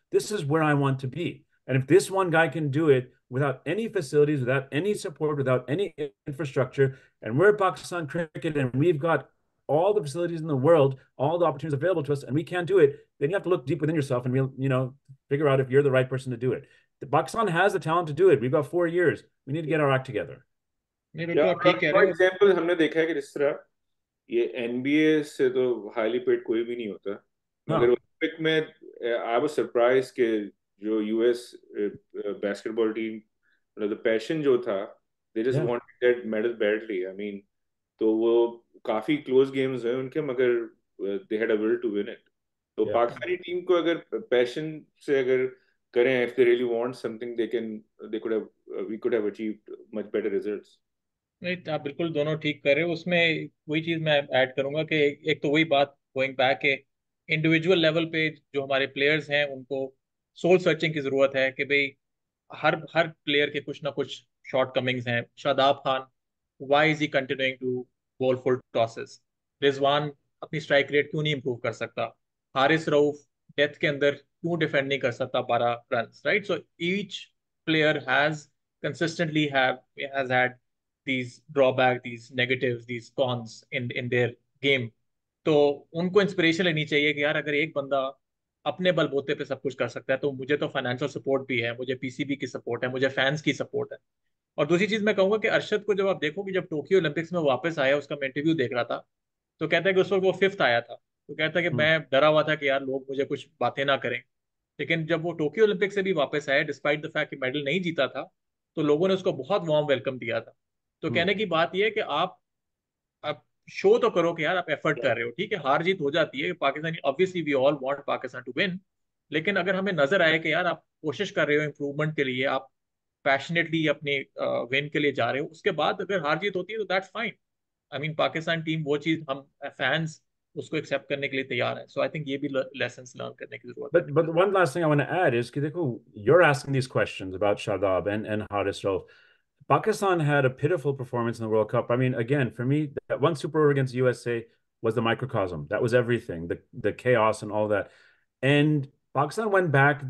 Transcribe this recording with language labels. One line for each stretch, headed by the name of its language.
English: This is where I want to be. And if this one guy can do it without any facilities, without any support, without any infrastructure, and we're Pakistan cricket and we've got all the facilities in the world, all the opportunities available to us, and we can't do it, then you have to look deep within yourself and figure out if you're the right person to do it. Pakistan has the talent to do it. We've got 4 years. We need to get our act together.
Hindi: नहीं, या बिल्कुल आप ठीक कह रहे
English: for
Hindi: हो। Example हमने देखा है कि जिस तरह ये एनबीए से तो
English: highly paid
Hindi: कोई भी नहीं होता, मगर
English: No.
Hindi: ओलंपिक में
English: I was surprise
Hindi: कि जो यूएस बास्केटबॉल टीम, मतलब पैशन जो था,
English: They just Yeah. Wanted that medal badly, I mean.
Hindi: तो वो काफी क्लोज गेम्स हैं उनके, मगर
English: They had a will to win it.
Hindi: तो
English: Yeah.
Hindi: पाकिस्तानी टीम को अगर पैशन से अगर करें,
English: If they really want something, they could have we could have achieved much better results.
Hindi: नहीं, आप बिल्कुल दोनों ठीक कर रहे हो। उसमें वही चीज मैं ऐड करूंगा कि एक तो वही बात,
English: going back
Hindi: के इंडिविजुअल लेवल पे जो हमारे प्लेयर्स हैं उनको
English: soul searching
Hindi: की जरूरत है कि भाई हर हर प्लेयर के कुछ ना कुछ शॉर्ट कमिंग्स हैं।
English: Shadab Khan, why is he continuing to bowl full tosses?
Hindi: Rizwan अपनी स्ट्राइक रेट क्यों नहीं इंप्रूव कर सकता? हारिस रऊफ डेथ के अंदर क्यों डिफेंड नहीं कर सकता 12 run?
English: Right, so each player has consistently have has had these drawback, these negatives, these cons in their game।
Hindi: तो उनको इंस्पिरेशन लेनी चाहिए कि यार अगर एक बंदा अपने बलबूते पे सब कुछ कर सकता है, तो मुझे तो फाइनेंशियल सपोर्ट भी है, मुझे पीसीबी की सपोर्ट है, मुझे फैंस की सपोर्ट है। और दूसरी चीज मैं कहूंगा कि अरशद को जब आप देखो कि जब टोक्यो ओलंपिक्स में वापस आया, उसका मैं इंटरव्यू देख रहा था, तो कहता है कि उस वक्त वो फिफ्थ आया था, तो कहता है कि Hmm. मैं डरा हुआ था कि यार लोग मुझे कुछ बातें ना करें। लेकिन जब वो टोक्यो ओलंपिक से भी वापस आया,
English: despite the fact
Hindi: कि मेडल नहीं जीता था, तो लोगों ने उसको बहुत
English: warm welcome
Hindi: दिया था। तो Hmm. कहने की बात यह है कि आप शो तो करो कि यार आप एफर्ट कर रहे हो। ठीक है, हार जीत हो जाती है Pakistani,
English: Obviously we all want Pakistan to win.
Hindi: लेकिन अगर हमें नजर आए कि यार आप कोशिश कर रहे हो इंप्रूवमेंट के लिए, आप पैशनेटली अपने विन के लिए जा रहे हो, उसके बाद अगर हार जीत होती है तो
English: That's fine. I mean
Hindi: Pakistan team वो चीज हम फैंस उसको एक्सेप्ट करने के लिए तैयार है.
English: so I think
Hindi: ये भी लेसन लर्न करने की जरूरत है.
English: But one last thing I want to add is, Kideko, you're asking these questions about Shadab and Haris Rauf. Pakistan had a pitiful performance in the World Cup. I mean, again, for me, that one super over against USA was the microcosm. That was everything, the chaos and all that. And Pakistan went back.